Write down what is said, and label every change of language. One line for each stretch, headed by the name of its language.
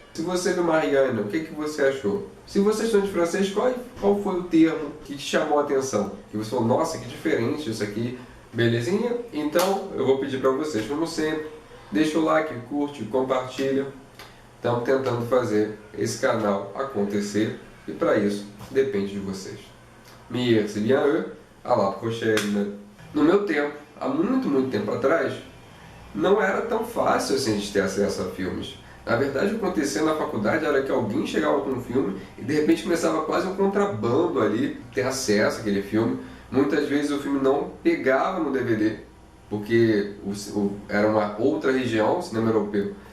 Portuguese: Se você viu Marianne, o que você achou? Se você estudou de francês, qual foi o termo que te chamou a atenção? Que você falou, nossa, que diferente isso aqui, belezinha? Então, eu vou pedir para vocês, como sempre, deixa o like, curte, compartilha. Estamos tentando fazer esse canal acontecer e para isso depende de vocês.
French: Merci bien, à la prochaine.
Portuguese: No meu tempo, há muito tempo atrás, não era tão fácil assim de ter acesso a filmes. Na verdade, o que acontecia na faculdade era que alguém chegava com um filme e de repente começava quase um contrabando ali, ter acesso àquele filme. Muitas vezes o filme não pegava no DVD, porque era uma outra região, o cinema europeu.